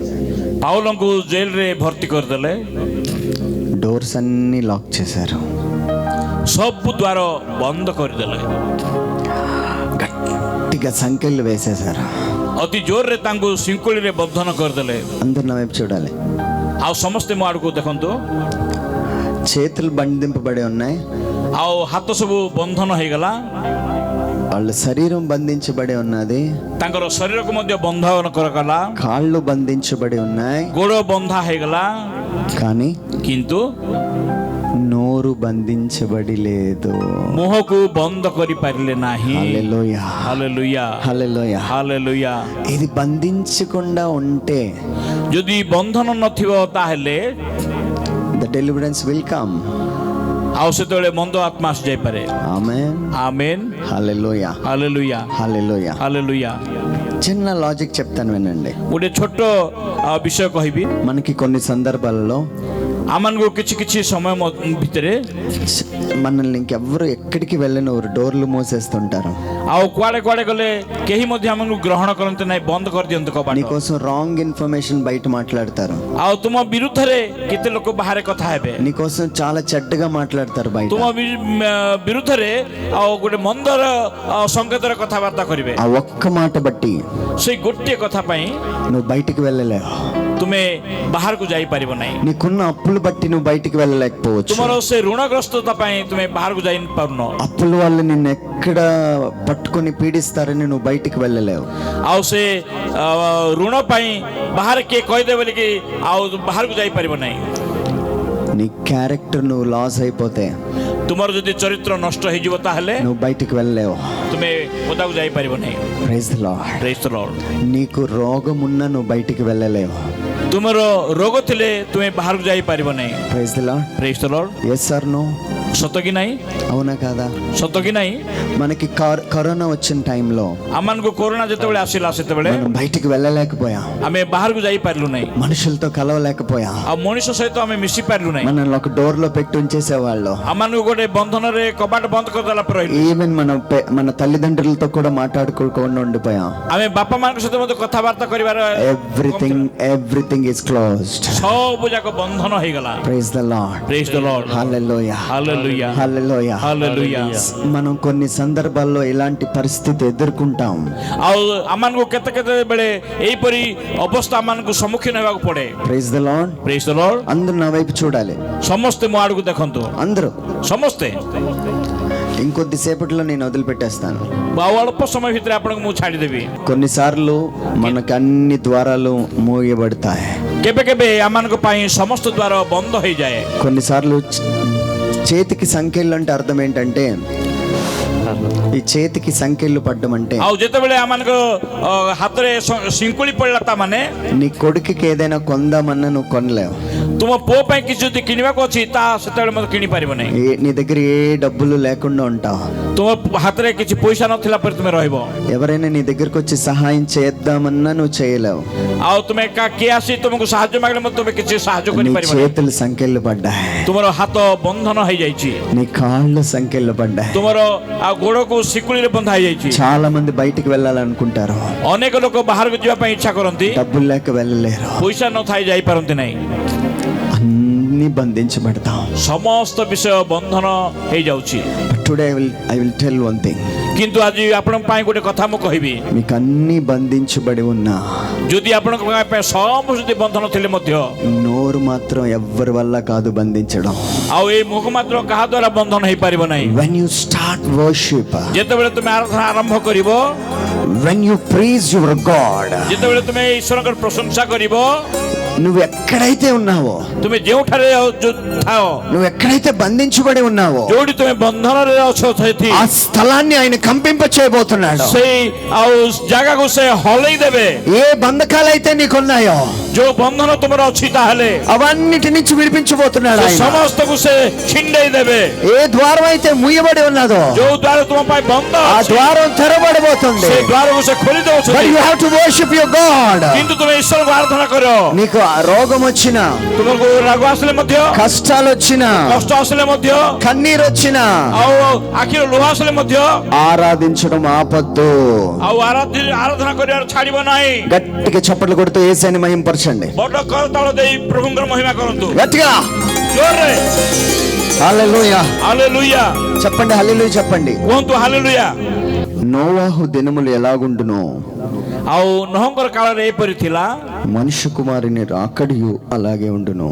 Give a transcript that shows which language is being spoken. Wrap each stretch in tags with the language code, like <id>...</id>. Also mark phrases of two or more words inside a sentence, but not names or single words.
<or>ପାଉଲଙ୍କୁ ଜେଲରେ ଭର୍ତ୍ତି କରିଦେଲେ,</or> <te>డోర్స్ అన్ని లాక్ చేశారు,</te> <or>ସବୁ ଦ୍ୱାର ବନ୍ଦ କରିଦେଲେ,</or> <te>గట్టిగా సంకెళ్ళు వేసేశారు.</te> <or>ଅତି ଜୋରରେ ତାଙ୍କୁ ଶିଙ୍କୁଳିରେ ବନ୍ଧନ କରିଦେଲେ.</or> <te>అందరు నా వైపు చూడాలి.</te> <or>ଆଉ ସମସ୍ତେ ମୋ ଆଡ଼କୁ ଦେଖନ୍ତୁ.</or> <te>చేతులు బంధింపబడి ఉన్నాయి,</te> <or>ଆଉ ହାତ ସବୁ ବନ୍ଧନ ହେଇଗଲା,</or> <te>వాళ్ళ శరీరం బంధించబడి ఉన్నది,</te> <or>ତାଙ୍କର ଶରୀରକୁ ମଧ୍ୟ ବନ୍ଧନ କରାଗଲା,</or> <te>కాళ్ళు బంధించబడి ఉన్నాయి,</te> <or>ଗୋଡ଼ ବନ୍ଧା ହେଇଗଲା,</or> <te>కానీ</te> <or>କିନ୍ତୁ</or> <te>నోరు బంధించబడి లేదు.</te> <or>ମୁହଁକୁ ବନ୍ଦ କରିପାରିଲେ ନାହିଁ.</or> <te>హల్లెలూయా,</te> <or>ହାଲେଲୁୟା,</or> <te>హల్లెలూయా.</te> <or>ହାଲେଲୁୟା.</or> <te>ఇది బంధించకుండా ఉంటే</te> <or>ଯଦି ବନ୍ଧନ ନଥିବ ତାହେଲେ</or> <en>the deliverance will come.</en> <or>ଆଉ ସେତେବେଳେ ମନ୍ଦ ଆତ୍ମା ଆସି ଯାଇପାରେ.</or> <te>ఆమేన్, ఆమేన్, హల్లెలూయా,</te> <or>ହାଲେଲୁୟା,</or> <te>హల్లెలూయా.</te> <or>ହାଲେଲୁୟା.</or> <te>చిన్న లాజిక్ చెప్తాను వినండి.</te> <or>ଗୋଟେ ଛୋଟ ବିଷୟ କହିବି.</or> <te>మనకి కొన్ని సందర్భాలలో</te> <or>ଆମମାନଙ୍କୁ କିଛି କିଛି ସମୟ ଭିତରେ</or> <te>మనల్ని ఇంకెవ్వరు ఎక్కడికి వెళ్ళిన డోర్లు మూసేస్తుంటారు.</te> <or>ଆଉ କୁଆଡ଼େ କୁଆଡ଼େ ଗଲେ କେହି ମଧ୍ୟ ଆମକୁ ଗ୍ରହଣ କରନ୍ତି ନାହିଁ, ବନ୍ଦ କରିଦିଅନ୍ତି କବାଟ.</or> <te>నీకోసం</te> <en>wrong information</en> <te>బయట మాట్లాడతారు,</te> <or>ଆଉ ତୁମ ବିରୁଦ୍ଧରେ କେତେ ଲୋକ ବାହାରେ କଥା ହେବେ,</or> <te>నీకోసం చాలా చెడ్డగా మాట్లాడతారు బయట.</te> <or>ତୁମ ବିରୁଦ୍ଧରେ ଆଉ ଗୋଟେ ମନ୍ଦର ସଂକେତର କଥାବାର୍ତ୍ତା କରିବେ.</or> <te>ఆ ఒక్క మాట బట్టి</te> <or>ସେଇ ଗୋଟିଏ କଥା ପାଇଁ</or> <te>నువ్వు బయటికి వెళ్ళలేవు.</te> <or>ତୁମେ ବାହାରକୁ ଯାଇପାରିବ ନାହିଁ.</or> <te>నీకున్న అప్పులు బట్టి నువ్వు బయటికి వెళ్ళలేకపోవచ్చు.</te> <or>ତୁମର ସେ ଋଣଗ୍ରସ୍ତତା ପାଇଁ ତୁମେ ବାହାରକୁ ଯାଇପାରୁନ.</or> <te>అప్పుల వాళ్ళు నిన్ను ఎక్కడ పట్టుకొని పీడిస్తారని నువ్వు బయటికి వెళ్ళలేవు.</te> <or>ଆଉ ସେ ଋଣ ପାଇଁ ବାହାରେ କିଏ କହିଦେବେ ବୋଲିକି ଆଉ ବାହାରକୁ ଯାଇପାରିବ ନାହିଁ.</or> <te>నీ క్యారెక్టర్ నువ్వు లాస్ అయిపోతే</te> <or>ତୁମର ଯଦି ଚରିତ୍ର ନଷ୍ଟ ହେଇଯିବ ତାହେଲେ</or> <te>నువ్వు బయటికి వెళ్ళలేవు.</te> <or>ତୁମେ ପଦାକୁ ଯାଇପାରିବ ନାହିଁ.</or> <en>Praise the Lord. Praise the Lord.</en> <te>నీకు రోగం ఉన్నా నువ్వు బయటికి వెళ్ళలేవు.</te> <or>ତୁମର ରୋଗ ଥିଲେ ତୁମେ ବାହାରକୁ ଯାଇପାରିବ ନାହିଁ.</or> <en>Praise the Lord. Praise the Lord. Yes or no?</en> <or>ସତ କି ନାହିଁ?</or> <te>అవునా కాదా?</te> <or>ସତ କି ନାହିଁ?</or> <te>మనకి కరోనా వచ్చిన టైంలో</te> <or>ଆମମାନଙ୍କୁ କରୋନା ଯେତେବେଳେ ଆସିଲା ସେତେବେଳେ</or> <te>మనం బయటికి వెళ్ళలేకపోయాం,</te> <or>ଆମେ ବାହାରକୁ ଯାଇପାରିଲୁ ନାହିଁ.</or> <te>మనుషులతో కలవలేకపోయాం,</te> <or>ଆଉ మଣିଷ ସହିତ ଆମେ ମିଶି ପାରିଲୁ ନାହିଁ.</or> <te>మనల్ని ఒక డోర్ లో పెట్టి ఉంచేసేవాళ్ళు.</te> <or>ଆମମାନଙ୍କୁ ଗୋଟେ ବନ୍ଧନରେ କବାଟ ବନ୍ଦ କରିଦେଲା ପରେ ରହିଲୁ.</or> <te>ఈవెన్ మన తల్లిదండ్రులతో కూడా మాట్లాడుకోకుండా ఉండిపోయాం.</te> <or>ଆମେ ବାପା ମାଙ୍କ ସହିତ ମଧ୍ୟ କଥାବାର୍ତ୍ତା କରିବାର</or> <en>Everything is closed.</en> <or>ସବୁ ଯାକ ବନ୍ଧନ ହେଇଗଲା.</or> <en>Praise the Lord. Praise the Lord.</en> <te>హల్లెలూయా, హల్లెలూయా, హల్లెలూయా, హల్లెలూయా. మనం కొన్ని సందర్భాల్లో ఇలాంటి పరిస్థితి ఎదుర్కొంటాం.</te> <or>ଆଉ ଆମମାନଙ୍କୁ କେତେ କେତେ ବେଳେ ଏହିପରି ଅବସ୍ଥା ଆମମାନଙ୍କୁ ସମ୍ମୁଖୀନ ହେବାକୁ ପଡେ.</or> <en>Praise the Lord. Praise the Lord.</en> <te>అందరూ నా వైపు చూడాలి,</te> <or>ସମସ୍ତେ ମୋ ଆଡକୁ ଦେଖନ୍ତୁ,</or> <te>అందరూ.</te> <or>ସମସ୍ତେ.</or> <te>ఇంకొద్దిసేపట్లో నేను వదిలిపెట్టేస్తాను.</te> <or>ଆଉ ଅଳ୍ପ ସମୟ ଭିତରେ ଆପଣଙ୍କୁ ମୁଁ ଛାଡ଼ିଦେବି.</or> <te>కొన్నిసార్లు మనకు అన్ని ద్వారాలు మూయబడతాయి,</te> <or>କେବେ କେବେ ଆମମାନଙ୍କ ପାଇଁ ସମସ୍ତ ଦ୍ୱାର ବନ୍ଦ ହେଇଯାଏ.</or> <te>కొన్నిసార్లు చేతికి సంఖ్యలు అంటే అర్థం ఏంటంటే, ఈ చేతికి సంఖ్యలు పడ్డం అంటే</te> <or>ଆଉ ଯେତେବେଳେ ଆମମାନଙ୍କ ହାତରେ ଶିଙ୍କୁଳି ପଡ଼ିଲା ତା ମାନେ</or> <te>నీ కొడుకుకి ఏదైనా కొందామన్నా నువ్వు కొనలేవు.</te> <or>ତୁମ ପୁଅ ପାଇଁ କିଛି ଯଦି କିଣିବାକୁ ଅଛି ତାହା ସେତେବେଳେ ମଧ୍ୟ କିଣିପାରିବ ନାହିଁ.</or> <te>నీ దగ్గర ఏ డబ్బులు లేకుండా ఉంటావు.</te> <or>ତୁମ ହାତରେ କିଛି ପଇସା ନଥିଲା ପରେ ତୁମେ ରହିବ.</or> <te>ఎవరైనా నీ దగ్గరకు వచ్చి సహాయం చేద్దామన్నా నువ్వు చేయలేవు.</te> <or>ଆଉ ତୁମେ କିଏ ଆସି ତୁମକୁ ସାହାଯ୍ୟ ମାଗିଲେ ମଧ୍ୟ ତୁମେ କିଛି ସାହାଯ୍ୟ</or> <te>నీ</te> <or>କରିପାରିବ ନାହିଁ.</or> <te>చేతులు సంఖ్యలు పడ్డాయి,</te> <or>ତୁମର ହାତ ବନ୍ଧନ ହେଇଯାଇଛି,</or> <te>నీ కాళ్ళు సంఖ్యలు పడ్డాయి.</te> <or>ତୁମର ଆଉ ଗୋଡକୁ ଶିକୁଳିରେ ବନ୍ଧା ହେଇଯାଇଛି.</or> <te>చాలా మంది బయటికి వెళ్ళాలనుకుంటారు,</te> <or>ଅନେକ ଲୋକ ବାହାରକୁ ଯିବା ପାଇଁ ଇଚ୍ଛା କରନ୍ତି,</or> <te>డబ్బులు లేక వెళ్ళలేరు.</te> <or>ପଇସା ନଥାଇ ଯାଇପାରନ୍ତି ନାହିଁ.</or> <te>అన్ని బంధించబడతాం.</te> <or>ସମସ୍ତ ବିଷୟ ବନ୍ଧନ ହେଇଯାଉଛି.</or> <en>Today I will tell one thing.</en> <or>କିନ୍ତୁ ଆଜି ଆପଣଙ୍କ ପାଇଁ ଗୋଟେ କଥା ମୁଁ କହିବି,</or> <te>మీకు అన్ని బంధించబడి ఉన్నా</te> <or>ଯଦି ଆପଣଙ୍କ ପାଇଁ ସବୁ ଯଦି ବନ୍ଧନ ଥିଲେ ମଧ୍ୟ</or> <te>నోరు మాత్రం ఎవ్వరి వల్ల కాదు బంధించడం.</te> <or>ଆଉ ଏଇ ମୁଖ ମାତ୍ର କାହା ଦ୍ୱାରା ବନ୍ଧନ ହେଇପାରିବ ନାହିଁ.</or> <en>when you start worship,</en> <or>ଯେତେବେଳେ ତୁମେ ଆରାଧନା ଆରମ୍ଭ କରିବ,</or> <en>when you praise your God,</en> <or>ଯେତେବେଳେ ତୁମେ ଈଶ୍ୱରଙ୍କର ପ୍ରଶଂସା କରିବ,</or> <te>నువ్వు ఎక్కడైతే ఉన్నావో,</te> <or>ତୁମେ ଯେଉଁଠାରେ ଥାଅ,</or> <te>నువ్వు ఎక్కడైతే బంధించబడి ఉన్నావో,</te> <or>ଯୋଉଠି ତୁମେ ବନ୍ଧନରେ ଅଛ, ସେଠି</or> <te>ఆ స్థలాన్ని ఆయన కంపింప చేయబోతున్నాడు.</te> <or>ସେଇ ଆଉ ଜାଗାକୁ ସେ ହଲେଇ ଦେବେ.</or> <te>ఏ బంధకాలైతే నీకున్నాయో</te> <or>ଯୋଉ ବନ୍ଧନ ତୁମର ଅଛି, ତାହେଲେ</or> <te>అవన్నిటి నుంచి విడిపించబోతున్నాడు ఆయన.</te> <or>ସମସ୍ତକୁ ସେ ଛିଣ୍ଡେଇ ଦେବେ.</or> <te>ఏ ద్వారం అయితే ముయ్యబడి ఉన్నదో</te> <or>ଯୋଉ ଦ୍ୱାର ତୁମ ପାଇଁ ବନ୍ଦ</or> <te>ఆ</te> <or>ଅଛି,</or> <te>ద్వారం తెరవబడబోతుంది.</te> <or>ସେ ଦ୍ୱାରକୁ ସେ ଖୋଲି</or> <en>But</en> <or>ଦେଉଛନ୍ତି.</or> <en>you have to worship your God.</en> <or>କିନ୍ତୁ ତୁମେ ଈଶ୍ୱରଙ୍କୁ ଆରାଧନା କର.</or> <te>నీకు ఆ రోగం వచ్చినా,</te> <or>ତୁମକୁ ରାଗ ଆସିଲେ ମଧ୍ୟ,</or> <te>కష్టాలు వచ్చినా,</te> <or>କଷ୍ଟ ଆସିଲେ ମଧ୍ୟ,</or> <te>కన్నీరు వచ్చినా,</te> <or>ଆଉ ଆଖିର ଲୁହ ଆସିଲେ ମଧ୍ୟ,</or> <te>ఆరాధించడం ఆపద్దు.</te> <or>ଆଉ ଆରାଧନା କରିବାର ଛାଡ଼ିବ ନାହିଁ.</or> <te>గట్టిగా చప్పట్లు కొడుతూ యేసుని మహిమపరచండి.</te> <or>ବଡ କରତାଳ ଦେଇ ପ୍ରଭୁଙ୍କର ମହିମା କରନ୍ତୁ.</or> <te>గట్టిగా</te> <or>ଜୋରରେ</or> <te>హల్లెలూయా</te> <or>ହାଲେଲୁୟା</or> <te>చెప్పండి, హల్లెలూయా చెప్పండి.</te> <or>କୁହନ୍ତୁ ହାଲେଲୁୟା.</or> <te>నోవాహు దినములు ఎలాగుండునో</te> <or>ଆଉ ନହଙ୍କର କାଳରେ ଏପରି ଥିଲା,</or> <te>మనుష్య కుమారుని రాకడియు అలాగే ఉండును.</te>